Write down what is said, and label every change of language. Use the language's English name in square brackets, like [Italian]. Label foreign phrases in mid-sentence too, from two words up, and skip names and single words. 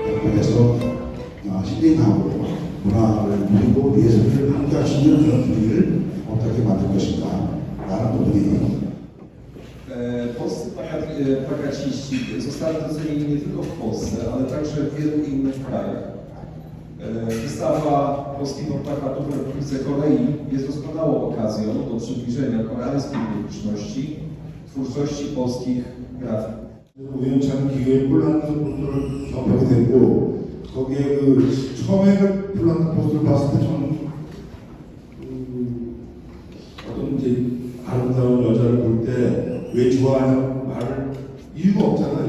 [Korean] 통해서 힐링하고 문화를 누리고 예술을 함께 할 수 있는 그런 분위기를 어떻게 만들 것인가 라는 부분이 [Polish] Polscy plakaciści zostali docenieni nie tylko w Polsce, ale także w wielu innych krajach. Wystawa polskiego plakatu w Republice Korei jest doskonałą okazją do przybliżenia koreańskiej publiczności twórczości polskich grafików. [Korean] 우연찮은 기회에 폴란드 포스터를 접하게 됐고 거기에 처음에 폴란드 포스터를 봤을 때 저는 어떤 이제 아름다운 여자를 볼 때 왜 좋아하냐고 말을 이유가 없잖아요.